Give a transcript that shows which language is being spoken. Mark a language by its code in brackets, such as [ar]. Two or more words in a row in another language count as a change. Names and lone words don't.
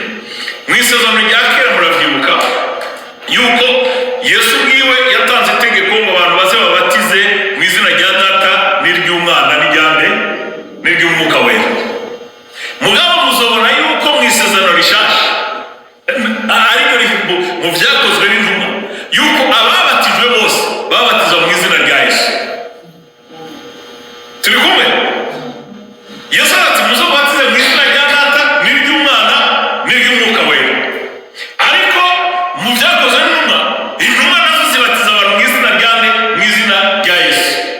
[rn] Mu isezerano rya kera muravyibuka yuko Yesu bwiwe yatanze itegeko ngo abantu baze babatize mu izina rya Data n'iry'Umwana n'iry'Umwuka Wera. Mugabo muzobona yuko mu isezerano rishasha, ariko mu vyakozwe n'intumwa, yuko ababatijwe bose babatizwa mu izina rya Yesu. Turi kumwe? Yesu ati muzobatize mu izina rya Data n'iry'Umwana n'iry'Umwuka Wera. Ariko mu vyakozwe n'intumwa, intumwa nazo zibatiza abantu mu izina rya nde? Mu izina rya Yesu.